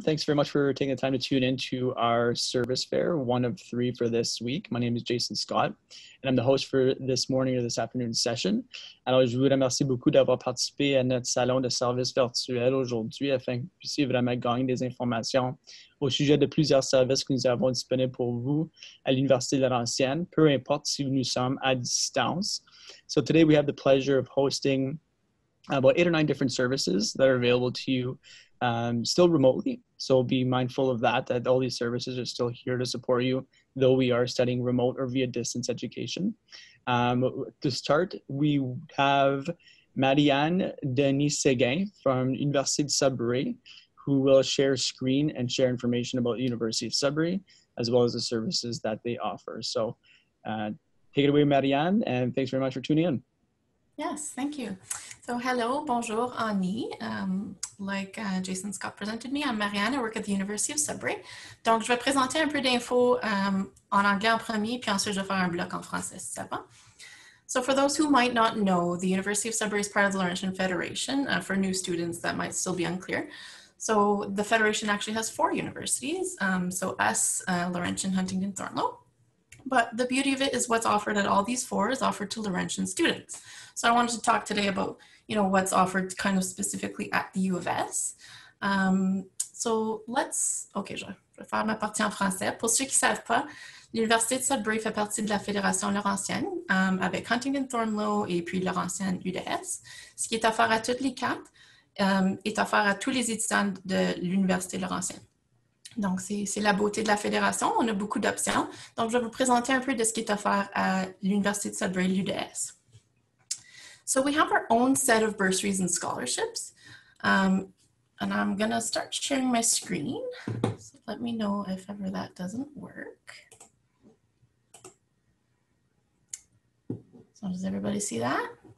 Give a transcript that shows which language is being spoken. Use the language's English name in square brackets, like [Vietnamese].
[English] Thanks very much for taking the time to tune in to our service fair, one of three for this week. My name is Jason Scott, and I'm the host for this morning or this afternoon session. [French] Alors, je vous remercie beaucoup d'avoir participé à notre salon de services virtuel aujourd'hui afin que vous puissiez vraiment gagner des informations au sujet de plusieurs services que nous avons disponibles pour vous à l'Université Laurentienne, peu importe si nous sommes à distance. [English] So today we have the pleasure of hosting about 8 or 9 different services that are available to you still remotely. So be mindful of that all these services are still here to support you, though we are studying remote or via distance education. To start, we have Marianne Denis-Séguin from University of Sudbury, who will share screen and share information about the University of Sudbury, as well as the services that they offer. So take it away, Marianne, and thanks very much for tuning in. Yes, thank you. So hello, bonjour, Annie. Like Jason Scott presented me, I'm Marianne, I work at the University of Sudbury. [French] Donc, je vais présenter un peu d'infos en anglais en premier, puis ensuite je vais faire un bloc en français, si ça va. [English] So for those who might not know, the University of Sudbury is part of the Laurentian Federation. For new students, that might still be unclear. So the Federation actually has 4 universities. So us, Laurentian, Huntington, Thornlow. But the beauty of it is what's offered at all these 4 is offered to Laurentian students. So I wanted to talk today about, what's offered kind of specifically at the U of S. [French] So let's, je vais faire ma partie en français. Pour ceux qui ne savent pas, l'Université de Sudbury fait partie de la Fédération Laurentienne avec Huntington, Thornlow et puis Laurentienne UDS. Ce qui est offert à toutes les 4 est offert à tous les étudiants de l'Université Laurentienne. Donc, c'est la beauté de la fédération. On a beaucoup d'options. Donc, je vais vous présenter un peu de ce qui est offert à l'Université de Sudbury, l'UDS. [English] So we have our own set of bursaries and scholarships. And I'm going to start sharing my screen. So let me know if ever that doesn't work. So does everybody see that?